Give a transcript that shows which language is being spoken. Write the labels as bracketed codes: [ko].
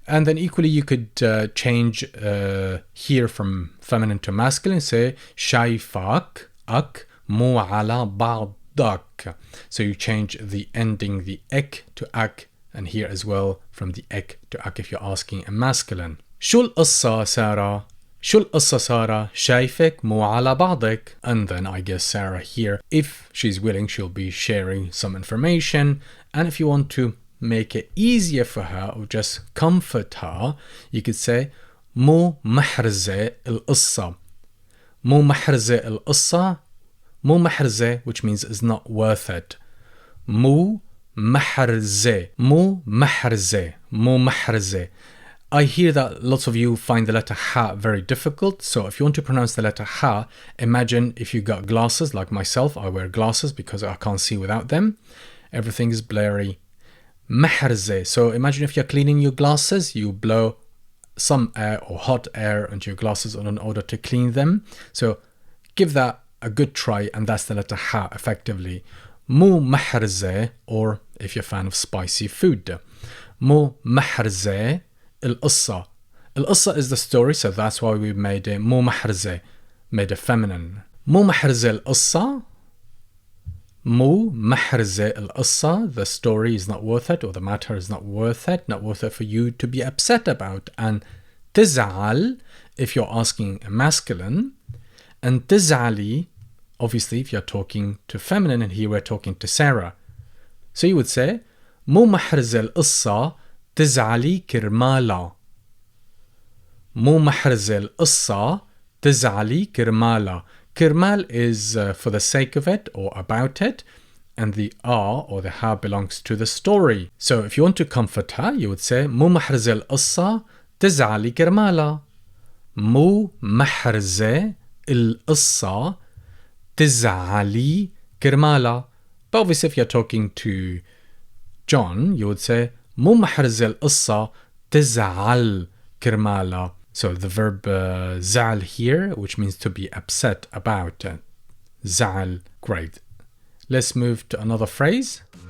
[en] And then equally you could change here from feminine to masculine, say [ar] شايفك أك مو على بعضك. [en] So you change the ending, the ek to ak, and here as well from the ek to ak if you're asking a masculine. [ar] شو القصة سارة, شو القصة سارة, شايفك مو على بعضك. [en] And then I guess Sarah here, if she's willing, she'll be sharing some information. And if you want to make it easier for her or just comfort her, you could say [ar] مو محرزة القصة. مو محرزة القصة. مو محرزة, which means is not worth it. مو محرزة. مو محرزة. مو محرزة. [en] I hear that lots of you find the letter ha very difficult. So if you want to pronounce the letter ha, imagine if you got glasses like myself. I wear glasses because I can't see without them. Everything is blurry. محرزة. So imagine if you're cleaning your glasses, you blow some air or hot air into your glasses in order to clean them. So give that a good try, and that's the letter ha effectively. [ar] مو محرزة, [en] or if you're a fan of spicy food. [ar] مو محرزة القصة. [en] القصة is the story, so that's why we made it [ar] مو محرزة, [en] made it feminine. [ar] مو محرزة القصة. مو محرزة القصة. [en] The story is not worth it, or the matter is not worth it for you to be upset about. And تزعل if you're asking a masculine, and تزعلي obviously if you're talking to feminine, and here we're talking to Sarah. So you would say [ar] مو محرزة القصة تزعلي كرمالا. مو محرزة القصة تزعلي كرمالا. [en] Kirmal is for the sake of it or about it, and the or the ha belongs to the story. So if you want to comfort her, you would say [ar] مو محرزة القصة تزعلي كرمالا. مو محرزة القصة تزعلي كرمالا. [en] But obviously if you're talking to John, you would say [ar] مو محرزة القصة تزعل كرمالا. [en] So the verb زعل here, which means to be upset about. [ar] زعل. Great. [en] Let's move to another phrase.